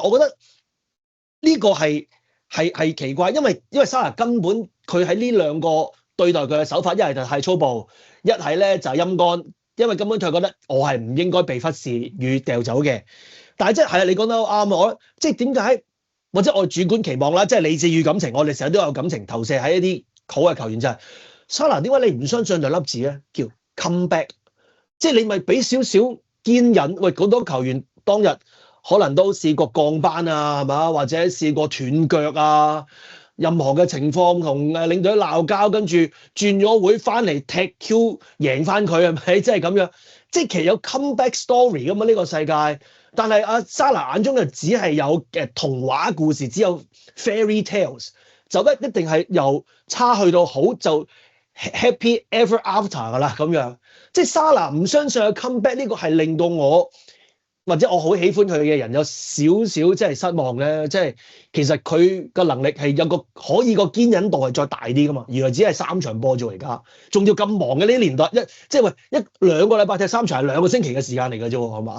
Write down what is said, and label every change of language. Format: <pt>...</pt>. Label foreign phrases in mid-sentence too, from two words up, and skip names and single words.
<yue>我覺得呢個係奇怪，因為沙拿根本佢喺呢2個對待佢嘅手法，一係就太粗暴，一係咧就係陰乾，因為根本佢覺得我係唔應該被忽視與掉走嘅。但係即係你講得啱啊！我即係點解？或者我主觀期望啦，即係理智與感情，我哋成日都有感情投射喺一啲好嘅球員，就係沙拿點解你唔相信2粒字咧？</yue> <en>叫 come back，</en> <yue>即係你咪俾少少堅忍。喂，好多球員當日可能都試過降班啊，係嘛？或者試過斷腳啊，任何嘅情況同領隊鬧交，跟住轉咗會翻嚟踢 Q 贏翻佢係咪？即係咁樣，即係其實有</yue> <en>come back story</en> <yue>噶嘛呢個世界。但係阿沙拿眼中就只係有童話故事，只有</yue> <en>fairy tales，</en> <yue>就一定係由差去到好就</yue> <en>happy ever after</en> <yue>噶啦咁樣。即係沙拿唔相信有</yue> <en>come back</en> <yue>呢個係令到我或者我好喜歡佢嘅人有少少即係失望咧。即係其實佢個能力係有個可以個堅忍度係再大啲噶嘛。原來只係3場波啫，而家仲要咁忙嘅呢啲年代，即係喂1-2個禮拜踢3場係2個星期嘅時間嚟嘅啫喎，係嘛？</yue>